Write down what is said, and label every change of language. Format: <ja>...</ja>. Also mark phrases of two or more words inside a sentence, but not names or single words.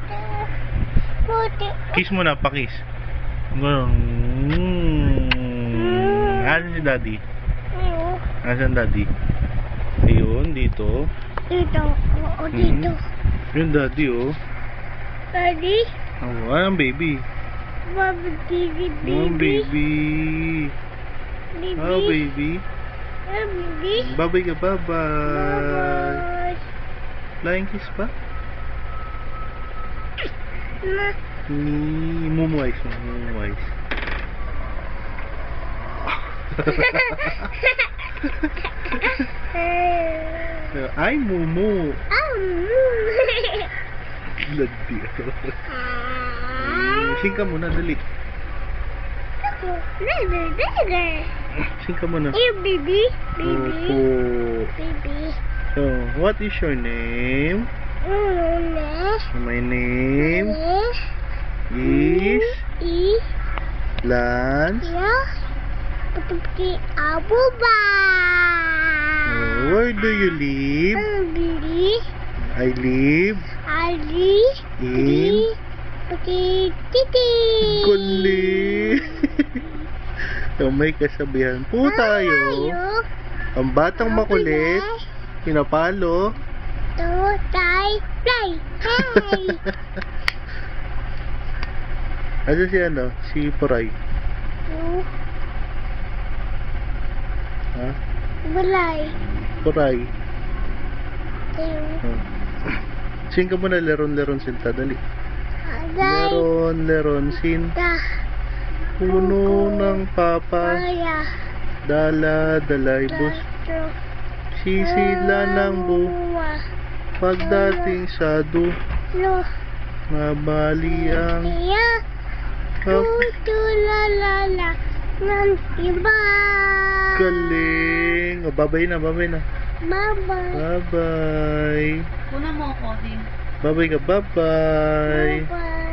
<tl>Kiss mo na, pakiss. Ganun. Asan si daddy? Asan daddy? Ayun, dito. Dito. Oo, dito. Yung daddy, oh. Daddy? Oh, anong baby? Baby. Oh, baby. Baby. Oh, baby. Baby. Bye-bye ka, bye-bye. Bye-bye.</tl> <en>Flying kiss</en> <tl>pa? Ma. Mumuwais, mumuwais. Ay, mumu. Ladi. Sing ka muna, dali. Sing ka muna. Baby. Opo. Baby.</tl> <en>So, what is your name? My name is Lance. Putupki Abuba. Where do you live? I live in Titi. Guli.</en> <tl>So, may kasabihan po tayo. Ang batang makulit, pinapalo. Fly. Hey. Ano si ano? Si Puray. Ha? Balay. Puray. Sing ka muna, leron sinta, dali. Leron sinta. Puno ng papa. Dala-dalay bus. Sisila ng pagdating sa mabali ang Tutulala ng iba. galing. O, babay na. Bye-bye. Bye-bye. Kuna mo ako din. Bye-bye ka, bye-bye. Bye-bye.</tl>